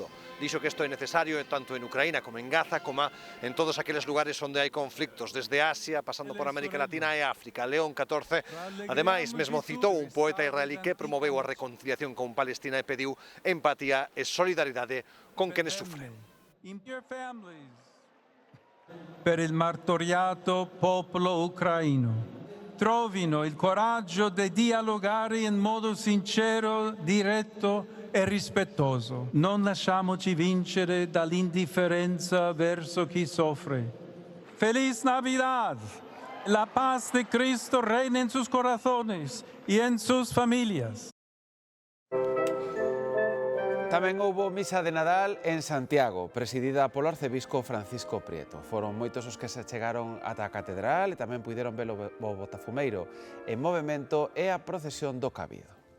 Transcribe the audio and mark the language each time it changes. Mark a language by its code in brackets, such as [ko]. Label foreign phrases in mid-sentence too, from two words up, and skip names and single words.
[gl] Dixo que isto é necesario tanto en Ucraína como en Gaza, como en todos aqueles lugares onde hai conflictos, desde Asia, pasando por América Latina e África. León XIV, ademais, mesmo citou un poeta israelí que promoveu a reconciliación con Palestina e pediu empatía e solidaridade con quenes sufren. [it] Per il martoriato popolo ucraino. Trovino il coraggio di dialogare in modo sincero, diretto e rispettoso. Non lasciamoci vincere dall'indifferenza verso chi soffre. [es] Feliz Navidad! La paz de Cristo reina en sus corazones y en sus familias. [gl] Tamén houbo misa de Nadal en Santiago, presidida polo arcebispo Francisco Prieto. Foron moitos os que se chegaron ata a catedral e tamén puideron ver o botafumeiro en movimento e a procesión do Cabido.